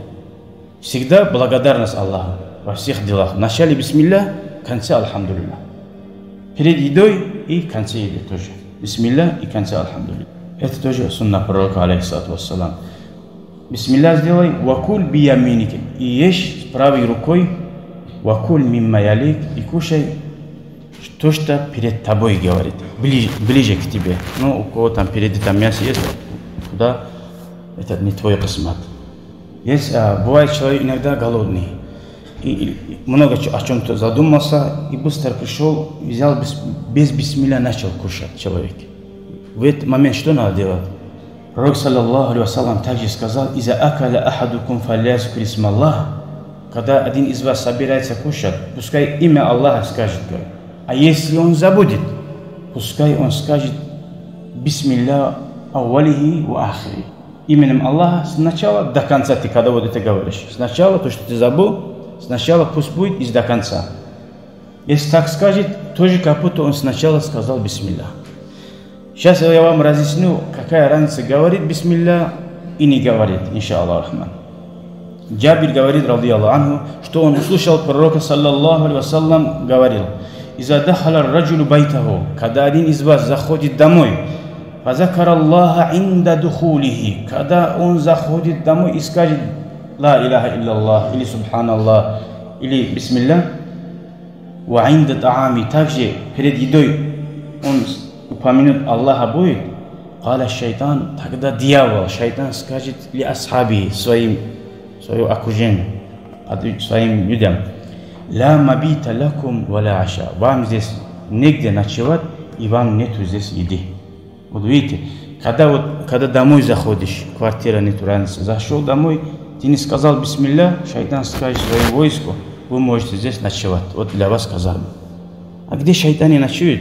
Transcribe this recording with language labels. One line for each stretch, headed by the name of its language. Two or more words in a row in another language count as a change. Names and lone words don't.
Russian: Всегда благодарность Аллаху во всех делах. В начале бисмиллах, в конце альхамдулиллах. Перед едой и в конце еды тоже. Бисмиллах и в конце альхамдулиллах. Это тоже сунна пророка,
Arabic: عليه الصلاة والسلام.
Russian: Бисмиллах сделай,
Arabic: وكل بيمينك.
Russian: И ешь с правой рукой,
Arabic: وكل مما يليك,
Russian: и кушай то, что перед тобой говорит, ближе к тебе. Ну, у кого там впереди там мясо есть, туда, это не твой космат. Есть, бывает человек иногда голодный, и много о чем-то задумался, и быстро пришел, взял, без бисмилля начал кушать человек. В этот момент что надо делать? Пророк,
Arabic: صلى الله عليه وسلم,
Russian: также сказал,
Arabic: «إذا أكل أحدكم فليذكر اسم الله».
Russian: Когда один из вас собирается кушать, пускай имя Аллаха скажет. А если он забудет, пускай он скажет
Arabic: «بسم الله أوله وآخره».
Russian: Именем Аллаха с начала до конца ты когда вот это говоришь. Сначала то, что ты забыл, сначала пусть будет и до конца. Если так скажет, тоже как будто он сначала сказал «Бисмилля». Сейчас я вам разъясню, какая разница говорит «Бисмилля» и не говорит,
Arabic: إن شاء الله رحمن.
Russian: Джабир говорит,
Arabic: رضي الله عنه,
Russian: что он услышал пророка,
Arabic: صلى الله عليه وسلم,
Russian: говорил:
Arabic: «إذا دخل الرجل بيته»,
Russian: когда один из вас заходит домой,
Arabic: «فذكر الله عند دخوله»,
Russian: когда он заходит домой и скажет
Arabic: «لا إله إلا الله»
Russian: или «Субханаллах» или «Бисмилля»,
Arabic: «وعند طعامه»,
Russian: также перед едой он упомянет Аллаха будет,
Arabic: «قال الشيطان»,
Russian: тогда дьявол, шайтан скажет
Arabic: لأصحابه,
Russian: свое окружение, своим людям:
Arabic: «لا مبيت لكم ولا عشاء»,
Russian: вам здесь негде ночевать и вам нету здесь еды. Вот видите, когда домой заходишь, квартира нету, разницы, зашел домой, ты не сказал бисмилля, шайтан скажет своему войску: вы можете здесь ночевать, вот для вас сказал. А где шайтан не ночует?